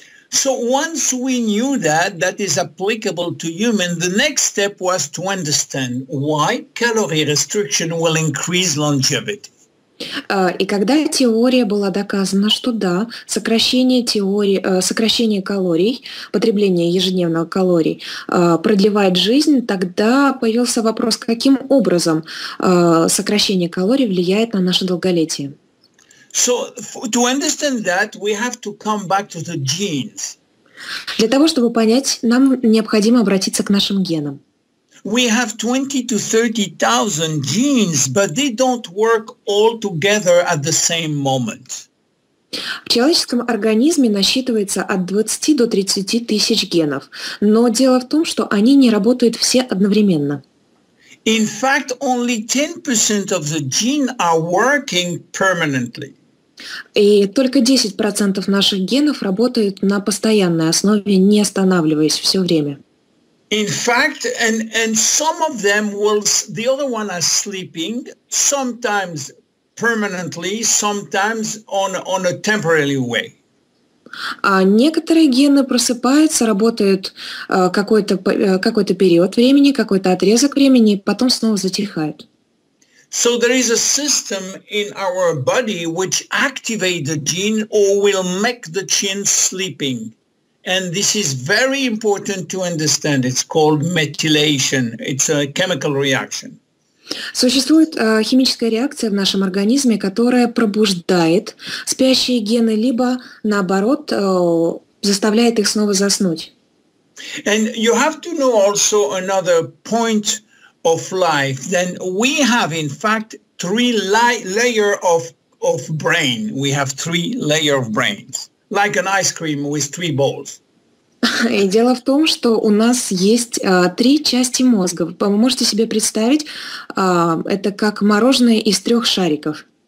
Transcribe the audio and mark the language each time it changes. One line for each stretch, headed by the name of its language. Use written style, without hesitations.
English: So once we knew that is applicable to humans, the next step was to understand why calorie restriction will increase longevity.
Russian: И когда теория была доказана, что да, сокращение калорий, потребление ежедневного калорий продлевает жизнь, тогда появился вопрос, каким образом сокращение калорий влияет на наше долголетие.
English: So to understand that, we have to come back to the genes.
Russian: Для того, чтобы понять, нам необходимо обратиться к нашим генам.
English: We have 20 to 30,000 genes, but they don't work all together at the same moment.
Russian: В человеческом организме насчитывается от 20 до 30 тысяч генов, но дело в том, что они не работают все одновременно.
English: In fact, only 10% of the genes are working permanently.
Russian: И только 10% наших генов работают на постоянной основе, не останавливаясь все время.
English: In fact, and some of them the other one are sleeping, sometimes permanently, sometimes on a temporary way.
Russian: А некоторые гены просыпаются, работают какой-то период времени, какой-то отрезок времени, потом снова затихают.
English: So there is a system in our body which activates the gene or will make the gene sleeping. And this is very important to understand. It's called methylation. It's a chemical reaction.
Russian: Существует химическая реакция в нашем организме, которая пробуждает спящие гены, либо, наоборот, заставляет их снова заснуть.
English: And you have to know also another point of life. Then we have, in fact, three layers of brain. We have three layers of brains. Like an ice cream with three balls.
Russian: И дело в том, что у нас есть 3 части мозга. Вы можете себе представить, это как мороженое из 3 шариков.